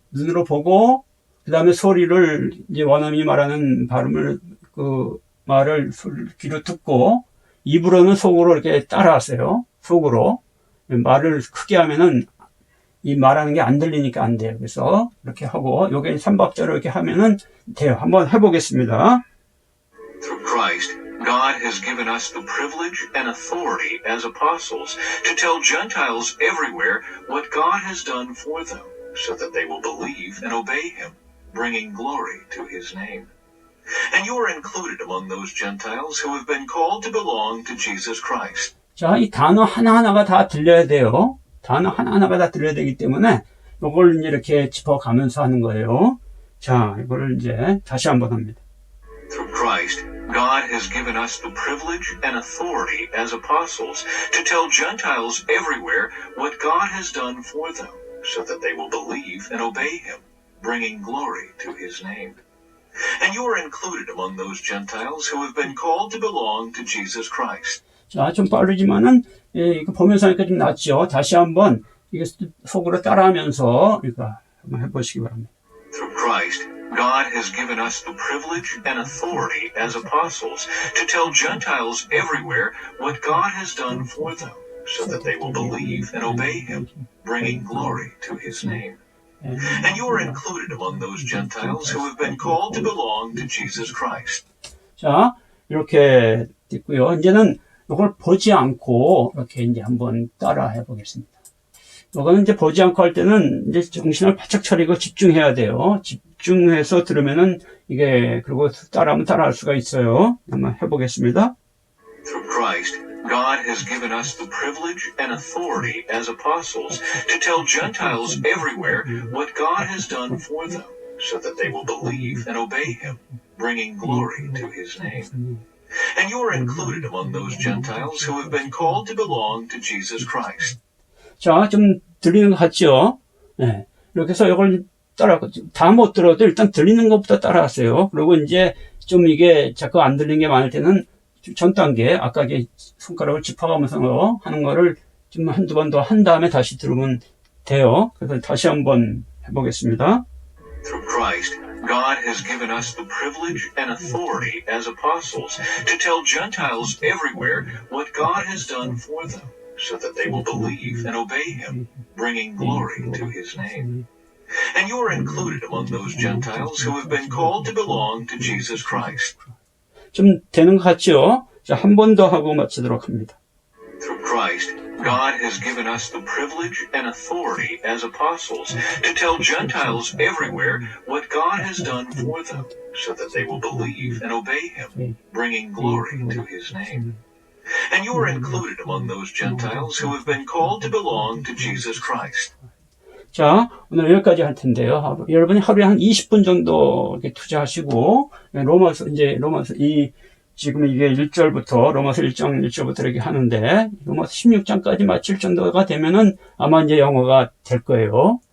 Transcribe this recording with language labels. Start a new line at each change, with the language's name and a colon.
Korean: 눈으로 보고 그 다음에 소리를 이제 원어민이 말하는 발음을 그 말을 귀로 듣고 입으로는 속으로 이렇게 따라하세요. 속으로 말을 크게 하면은 이 말하는 게 안 들리니까 안 돼요. 그래서 이렇게 하고 요게 3박자로 이렇게 하면은 돼요. 한번 해보겠습니다.
English: Through Christ, God has given us the privilege and authority as apostles to tell Gentiles everywhere what God has done for them, so that they will believe and obey him, bringing glory to his name. And you are included among those Gentiles who have been called to belong to Jesus Christ.
Korean: 자, 이 단어 하나하나가 다 들려야 돼요. 단어 하나하나가 다 들려야 되기 때문에 이걸 이제 이렇게 짚어가면서 하는 거예요. 자, 이걸 이제 다시 한번 합니다.
English: Through Christ, God has given us the privilege and authority as apostles to tell Gentiles everywhere what God has done for them, so that they will believe and obey him, bringing glory to his name. And you are included among those Gentiles who have been called to belong to Jesus Christ.
Korean: 자, 좀 빠르지만은 이거 보면서 하니까 좀 낫죠. 다시 한번 이게 속으로 따라하면서 이거 한번 해보시기 바랍니다.
English: Through Christ, God has given us the privilege and authority as apostles to tell Gentiles everywhere what God has done for them, so that they will believe and obey him, bringing glory to his name. And you are included among those Gentiles who have been called to belong to Jesus Christ.
Korean: 자, 이렇게 됐고요. 이제는 이걸 보지 않고 이렇게 이제 한번 따라 해보겠습니다. 이거는 이제 보지 않고 할 때는 이제 정신을 바짝 차리고 집중해야 돼요. 집중해서 들으면은 이게, 그리고 따라하면 따라할 수가 있어요. 한번 해보겠습니다.
English: Through Christ, God has given us the privilege and authority as apostles to tell Gentiles everywhere what God has done for them, so that they will believe and obey Him, bringing glory to His name. And you are included among those Gentiles who have been called to belong to Jesus Christ.
Korean: 자, 좀 들리는 것 같죠? 네. 이렇게 해서 이걸 다 못 들어도 일단 들리는 것부터 따라하세요. 그리고 이제 좀 이게 자꾸 안 들리는 게 많을 때는 전 단계, 아까 손가락을 짚어가면서 하는 거를 좀 한두 번 더 한 다음에 다시 들으면 돼요. 그래서 다시 한번 해보겠습니다.
English: Through Christ, God has given us the privilege and authority as apostles to tell Gentiles everywhere what God has done for them, so that they will believe and obey Him, bringing glory to His name. And you are included among those Gentiles who have been called to belong to Jesus Christ.
Korean: 좀 되는 것 같죠? 자, 한 번 더 하고 마치도록 합니다.
English: Through Christ, God has given us the privilege and authority as apostles to tell Gentiles everywhere what God has done for them, so that they will believe and obey Him, bringing glory to His name. And you are included among those Gentiles who have been called to belong to Jesus Christ.
Korean: 자, 오늘 여기까지 할 텐데요. 여러분이 하루에 한 20분 정도 이렇게 투자하시고, 로마서, 지금 이게 1절부터, 로마서 1장 1절부터 이렇게 하는데, 로마서 16장까지 마칠 정도가 되면은 아마 이제 영어가 될 거예요.